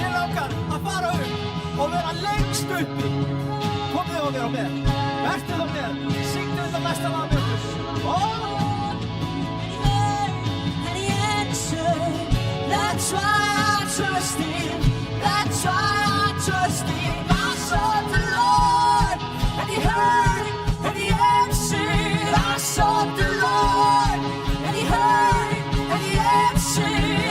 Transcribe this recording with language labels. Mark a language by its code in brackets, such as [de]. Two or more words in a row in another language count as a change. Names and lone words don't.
[is] okkar að fara upp og vera lengst uppi. Komið og vera með. Vertu þá með. Syngdu þetta næsta lag með okkur. [en] And he answered, that's why I trust him, that's why I trust him. I sought the Lord, and he heard, and he answered. I sought the Lord, and he heard, and he answered.